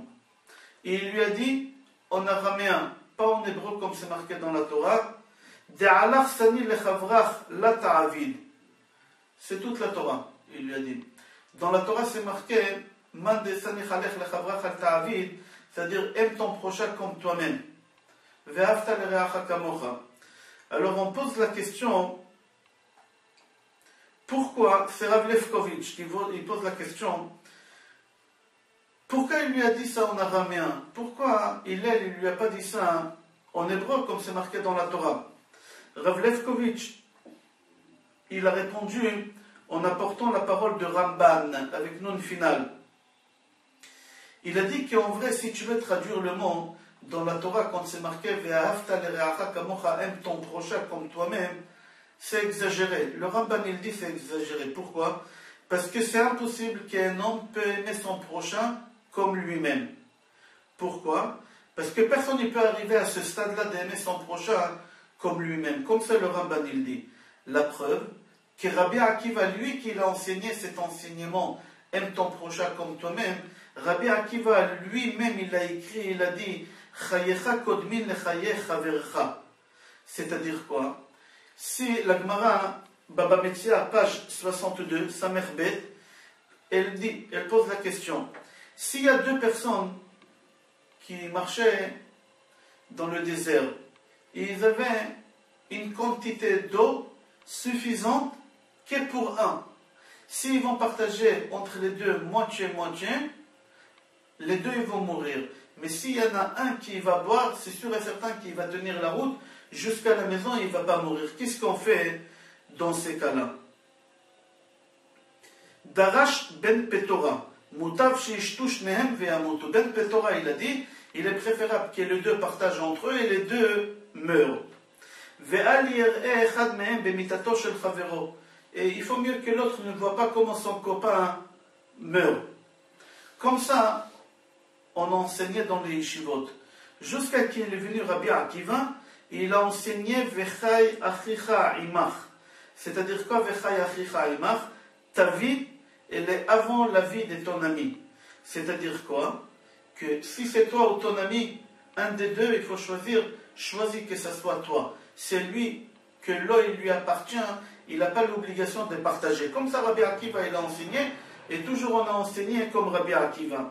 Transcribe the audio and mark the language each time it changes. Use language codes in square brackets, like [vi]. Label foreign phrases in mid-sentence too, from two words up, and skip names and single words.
[fr] Et il lui a dit, en araméen, pas en hébreu comme c'est marqué dans la Torah, [arc] דעלך סני לחברך לא תעביד. [fr] C'est toute la Torah, il lui a dit. Dans la Torah c'est marqué, [arc] מן ד סני עלך לחברך אל תעביד, [fr] c'est-à-dire aime ton prochain comme toi-même. [he] ואהבת לרעך כמוך. [fr] Alors on pose la question, pourquoi, c'est Rav Lefkovitch qui pose la question, pourquoi il lui a dit ça en araméen? Pourquoi il ne lui a pas dit ça en hébreu comme c'est marqué dans la Torah? Rav Lefkovitch, il a répondu en apportant la parole de Ramban avec nun final. Il a dit qu'en vrai, si tu veux traduire le mot dans la Torah, quand c'est marqué [he] ואהבת לרעך כמוך, [fr] aime ton prochain comme toi-même, c'est exagéré. Le Ramban il dit c'est exagéré. Pourquoi? Parce que c'est impossible qu'un homme peut aimer son prochain comme lui-même. Pourquoi? Parce que personne ne peut arriver à ce stade-là d'aimer son prochain comme lui-même. Comme ça le Ramban il dit. La preuve que Rabbi Akiva, lui qui l'a enseigné cet enseignement, aime ton prochain comme toi-même, Rabbi Akiva lui-même il a écrit, il a dit [he] חייך קודמין לחיי חברך. [fr] C'est-à-dire quoi? Si la Gemara, Baba Metzia, page 62, Samerbet, elle pose la question, S'il y a deux personnes qui marchaient dans le désert, et ils avaient une quantité d'eau suffisante que pour un. S'ils vont partager entre les deux moitié-moitié, les deux ils vont mourir. Mais s'il y en a un qui va boire, c'est sûr et certain qu'il va tenir la route jusqu'à la maison et il ne va pas mourir. Qu'est-ce qu'on fait dans ces cas-là? [he] דרש בן פטורא, מוטב שישתו שניהם וימותו. [fr] Ben Petora, il a dit, il est préférable que les deux partagent entre eux et les deux meurent. [he] ואל יראה אחד מהם במיתתו של חבירו. [fr] Et il faut mieux que l'autre ne voit pas comment son copain meurt. Comme ça, on enseignait dans les yeshivot. Jusqu'à qu'il est venu Rabbi Akiva, il a enseigné [he] וחי אחיך עמך. [fr] C'est-à-dire quoi [he] וחי אחיך עמך? [fr] Ta vie, elle est avant la vie de ton ami. C'est-à-dire quoi? Que si c'est toi ou ton ami, un des deux, il faut choisir que ce soit toi. C'est lui, que l'eau lui appartient, il n'a pas l'obligation de partager. Comme ça, Rabbi Akiva, il a enseigné, et toujours on a enseigné comme Rabbi Akiva.